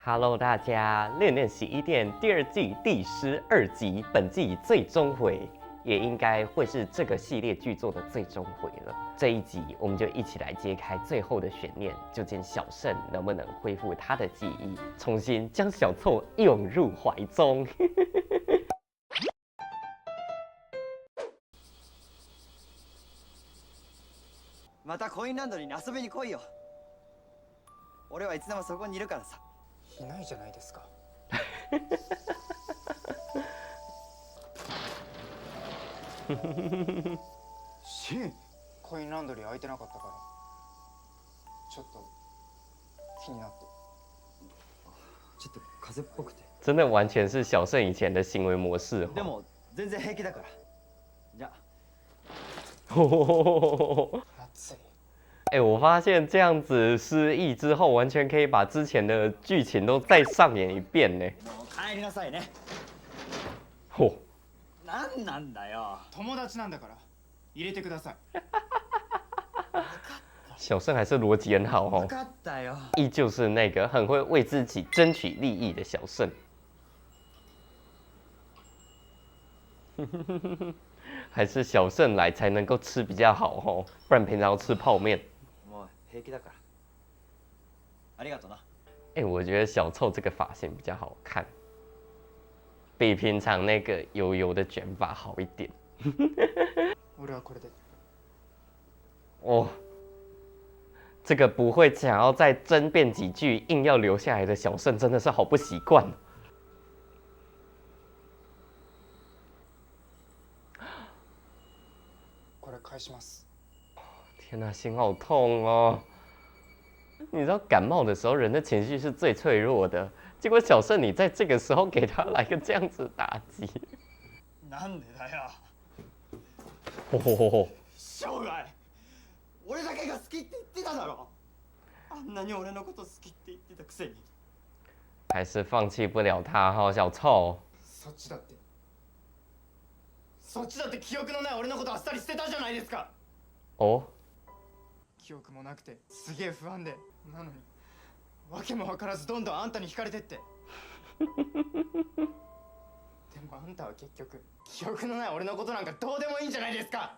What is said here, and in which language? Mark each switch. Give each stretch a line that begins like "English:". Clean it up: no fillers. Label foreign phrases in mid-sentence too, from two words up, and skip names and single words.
Chinese: Hello，大家，恋恋洗衣店第二季第12集，本季最终回，也应该会是这个系列剧作的最终回了。这一集，我们就一起来揭开最后的悬念，究竟小胜能不能恢复他的记忆，重新将小凑拥入怀中？
Japanese: またコインランドリーに遊びに来いよ。俺はいつでもそこにいるからさ。いないじゃないですか。シン、コインランドリー空いてなかったからちょっと気になって。ちょっと風邪っぽくて。
Chinese: 真的完全是小胜以前的行为模式。
Japanese: でも全然平気だから。じゃあ。暑い。
Chinese: 我发现这样子失忆之后，完全可以把之前的剧情都再上演一遍呢。
Japanese: もう帰りなさいね。嚯！なんなんだよ。友達なんだから入れてください。
Chinese: 小胜还是逻辑很好哦，
Japanese: 分かったよ。
Chinese: 依旧是那个很会为自己争取利益的小胜。还是小胜来才能够吃比较好哦，不然平常要吃泡面。
Japanese: もう平気だから。ありがとな。
Chinese: 我觉得小凑这个发型比较好看，比平常那个油油的卷发好一点。
Japanese: 俺はこれで。
Chinese: 哦，这个不会想要再争辩几句，硬要留下来的小胜真的是好不习惯。
Japanese: これ返します。
Chinese: 天哪，心好痛哦！你知道感冒的时候，人的情绪是最脆弱的，结果小胜你在这个时候给他来个这样子打击。
Japanese: なんでだよ。吼吼吼吼！生涯俺だけが好きって言ってただろ。あんなに俺のこと好きって言ってたくせに。
Chinese: 还是放弃不了他哈，小臭。
Japanese: そっちだって。そっちだって記憶のない俺のことあっさり捨てたじゃないですか。哦，記憶もなくてすげえ不安で、なのに訳も分からずどんどんあんたに惹かれてって。でもあんたは結局記憶のない俺のことなんかどうでもいいんじゃないですか。